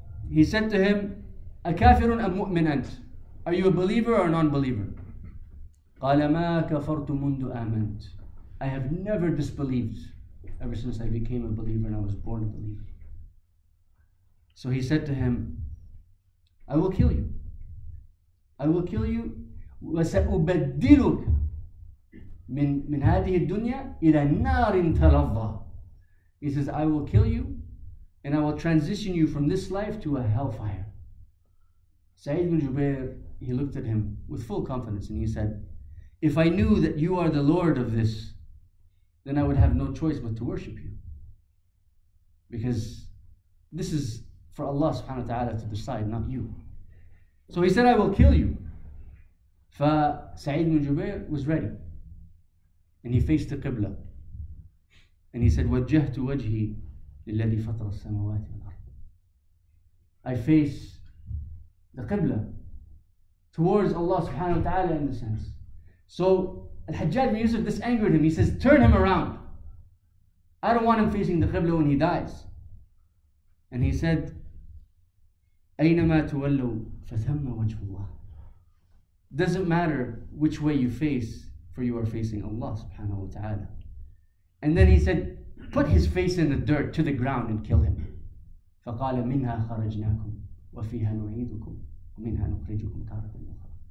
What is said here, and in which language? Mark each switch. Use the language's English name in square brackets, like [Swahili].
[English] He said to him, [Arabic] أكافر أم مؤمن أنت? [English] Are you a believer or a non-believer? [Arabic] قال ما كفرت منذ آمنت. [English] I have never disbelieved ever since I became a believer and I was born a believer. So he said to him, I will kill you. I will kill you. [Arabic] وسأبدلك من هذه الدنيا إلى نار تلظى. [English] He says, I will kill you and I will transition you from this life to a hellfire. Sa3eed ibn Jubayr, he looked at him with full confidence and he said, if I knew that you are the Lord of this, then I would have no choice but to worship you. Because this is for Allah subhanahu wa ta'ala to decide, not you. So he said, I will kill you. Sa3eed ibn Jubayr was ready. And he faced the Qibla. And he said, [Arabic] وَجَّهْتُ وَجْهِي لِلَّذِي فَطَرَ السَّمَوَاتِ وَالْأَرْضِ. [English] I face the Qibla towards Allah subhanahu wa ta'ala in the sense. So Al-Hajjaj bin Yusuf, this angered him. He says, turn him around. I don't want him facing the Qibla when he dies. And he said, [Arabic] أَيْنَمَا تُوَلَّوْا فَثَمَّ وَجْهُ اللَّهِ. [English] Doesn't matter which way you face, for you are facing Allah subhanahu wa ta'ala. And then he said, put his face in the dirt to the ground and kill him. [Arabic] فَقَالَ مِنْهَا خَرَجْنَاكُمْ وَفِيهَا نُعِيدُكُمْ وَمِنْهَا نُخْرِجُكُمْ تَارَةً أُخْرَى.